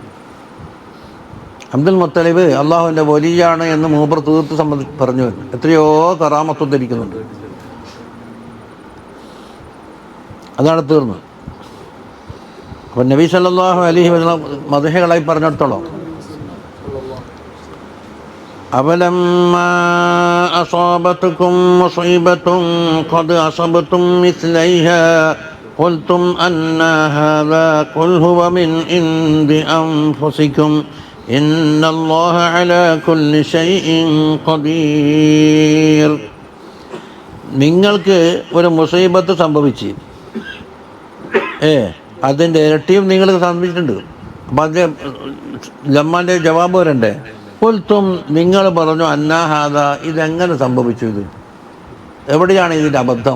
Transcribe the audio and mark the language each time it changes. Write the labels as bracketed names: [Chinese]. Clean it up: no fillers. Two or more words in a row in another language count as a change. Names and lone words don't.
[Malayalam] അബ്ദുൽ മുത്തലിബ് അള്ളാഹുവിൻ്റെ വലിയാണ് എന്ന് മൂപ്പർ തീർത്ത് പറഞ്ഞു വരുന്നു. എത്രയോ കറാമത്ത് ധരിക്കുന്നുണ്ട്. അതാണ് തീർന്നത്. അപ്പം നബി [Arabic] صلى الله عليه وسلم [Malayalam] മദ്ഹുകളായി പറഞ്ഞിടത്തോളം [Arabic] أَوَلَمَّا أَصَابَتْكُم مُّصِيبَةٌ قَدْ أَصَبْتُم مِّثْلَيْهَا قلتم أن هذا قل هو من عند أنفسكم إن الله على كل شيء قدير. [Malayalam] നിങ്ങൾക്ക് ഒരു മുസീബത്ത് സംഭവിച്ച് അതിൻ്റെ ഇരട്ടിയും നിങ്ങൾക്ക് സംഭവിച്ചിട്ടുണ്ട്. അപ്പം അത് ലമ്മാൻ്റെ ജവാബ് വരണ്ടേ? കുൽത്തും നിങ്ങൾ പറഞ്ഞു അന്നാഹാദ ഇതെങ്ങനെ സംഭവിച്ചു, ഇത് എവിടെയാണ് ഇതിൻ്റെ അബദ്ധം?